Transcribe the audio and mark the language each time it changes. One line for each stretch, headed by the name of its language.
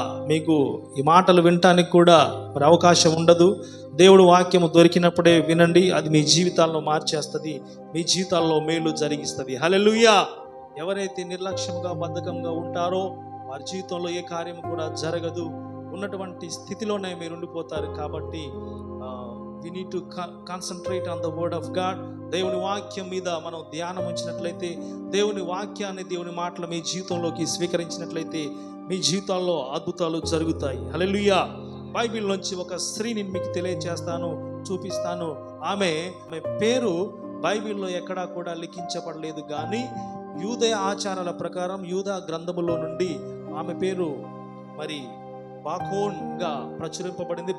Telugu: మీకు ఈ మాటలు వినటానికి కూడా మరి అవకాశం ఉండదు. దేవుడు వాక్యము దొరికినప్పుడే వినండి, అది మీ జీవితాల్లో మార్చేస్తుంది, మీ జీవితాల్లో మేలు జరిగిస్తుంది. హల్లెలూయా. ఎవరైతే నిర్లక్ష్యంగా బద్ధకంగా ఉంటారో వారి జీవితంలో ఏ కార్యము కూడా జరగదు, ఉన్నటువంటి స్థితిలోనే మీరు ఉండిపోతారు. కాబట్టి
English: we need to concentrate on the word of God.
Telugu: దేవుని వాక్యం మీద మనం ధ్యానం ఉంచినట్లయితే, దేవుని వాక్యాన్ని, దేవుని మాటలు మీ జీవితంలోకి స్వీకరించినట్లయితే మీ జీవితాల్లో అద్భుతాలు జరుగుతాయి. హల్లెలూయా. బైబిల్ నుంచి ఒక స్త్రీని మీకు తెలియజేస్తాను, చూపిస్తాను. ఆమె పేరు బైబిల్లో ఎక్కడా కూడా లిఖించబడలేదు, కానీ యూదా ఆచారాల ప్రకారం యూదా గ్రంథములో నుండి ఆమె పేరు మరి బాకోన్గా ప్రచురింపబడింది.